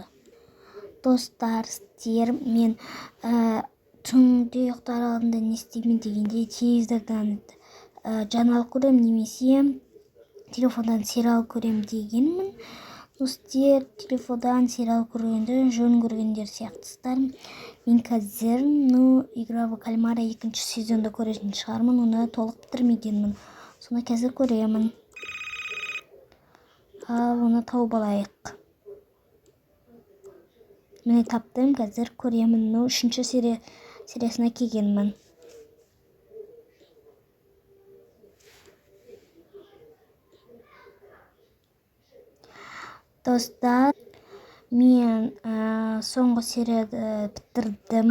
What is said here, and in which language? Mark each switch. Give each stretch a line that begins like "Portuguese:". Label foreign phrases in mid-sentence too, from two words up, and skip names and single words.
Kazakh: Достар, сіздер мен түнде ұйықтар алдында не істеймін дегенде телевизордан жаңалық көремін немесе телефондан сериал көремін дегенмін. Сіздер телефондан сериал көргенді жөн көргендер сияқтысыздар. Мен қазір игра в кальмара 2-ші сезонды көретін шығармын, оны толық бітірмегенмін. Соны қазір көремін. Ал оны тауып алайық. Міне таптым, қазір көремін. 3-ші сериясына келгенмін. Достар, мен соңғы серияды бітірдім.